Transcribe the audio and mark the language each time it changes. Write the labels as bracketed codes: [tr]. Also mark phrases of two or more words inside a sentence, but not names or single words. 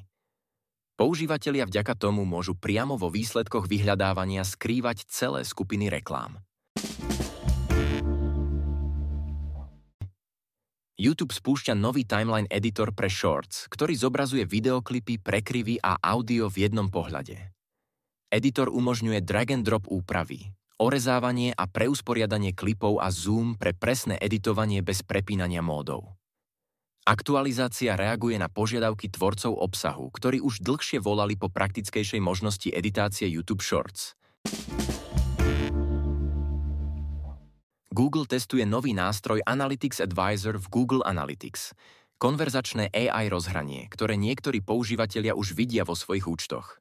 [sk] Používatelia vďaka tomu môžu priamo vo výsledkoch vyhľadávania skrývať celé skupiny reklám. YouTube spúšťa nový [en] timeline editor [sk] pre Shorts, ktorý zobrazuje videoklipy, prekryvy a audio v jednom pohľade. Editor umožňuje [en] drag and drop [sk] úpravy, orezávanie a preusporiadanie klipov a zoom pre presné editovanie bez prepínania módov. Aktualizácia reaguje na požiadavky tvorcov obsahu, ktorí už dlhšie volali po praktickejšej možnosti editácie YouTube Shorts. Google testuje nový nástroj Analytics Advisor v Google Analytics, konverzačné AI rozhranie, ktoré niektorí používatelia už vidia vo svojich účtoch.